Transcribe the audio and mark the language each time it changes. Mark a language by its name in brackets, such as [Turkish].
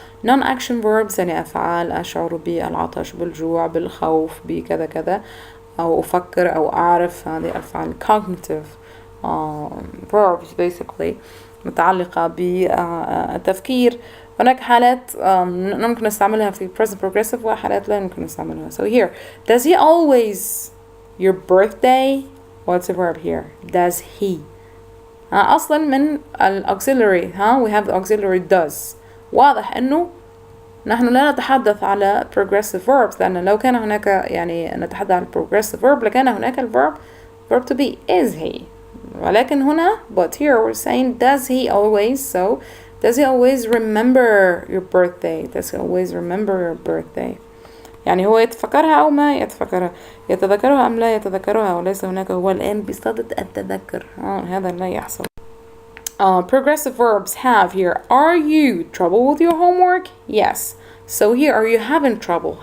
[English] non-action verbs [Arabic] يعني أفعال أشعر بالعطش بالجوع بالخوف بكذا كذا أو أفكر أو أعرف. هذه أفعال [English] cognitive verbs basically [Arabic] متعلقة بالتفكير. هناك حالات ممكن نستعملها في present progressive وحالات لا يمكن نستعملها. [English] So here, does he always your birthday? What's the verb here? Does he? [Arabic] أصلا من [English] auxiliary we have the auxiliary does. [Arabic] واضح إنه نحن لا نتحدث على [English] progressive verbs [Arabic] لأن لو كان هناك يعني نتحدث عن [English] progressive verb [Arabic] لكان هناك [English] verb to be is he. [Arabic] ولكن هنا [English] but here we're saying does he always. So does he always remember your birthday? Does he always remember your birthday? [Arabic] يعني هو يتفكرها أو ما يتفكرها يتذكرها أم لا يتذكرها وليس هناك هو الآن بصدد التذكر. هذا لا يحصل. [English] Progressive verbs have here. Are you trouble with your homework? Yes. So here are you having trouble?